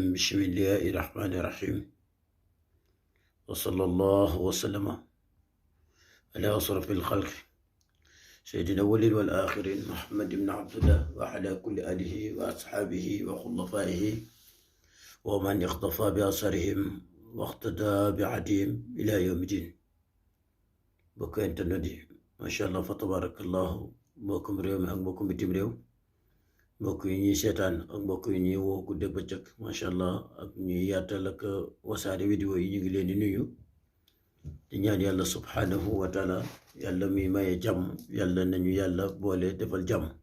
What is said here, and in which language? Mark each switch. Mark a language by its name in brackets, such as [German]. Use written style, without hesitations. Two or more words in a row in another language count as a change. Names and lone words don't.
[Arabic] بسم الله الرحمن الرحيم، وصلى الله وسلم على أشرف الخلق سيدنا الأولين والآخرين محمد بن عبد الله وعلى كل آله وأصحابه وخلفائه ومن اقتفى بأثرهم واقتدى بعدهم إلى يوم الدين. [Wolof] bokk internet yi [Arabic] ما شاء الله فتبارك الله [Wolof] mbokkum réew mi ak mbokkum bitim réew, mbokk yi ñuy seetaan ak mbokk yi ñuy woo guddeeg bëccëg [Arabic] ما شاء الله [Wolof] ak ñuy yaatal ak wasaare vidéo yi ñu ngi leen di nuyu di ñaan yàlla [Arabic] سبحانه وتعالى [Wolof] yàlla mi maye jàmm yàlla nañu yàlla boole defal jàmm.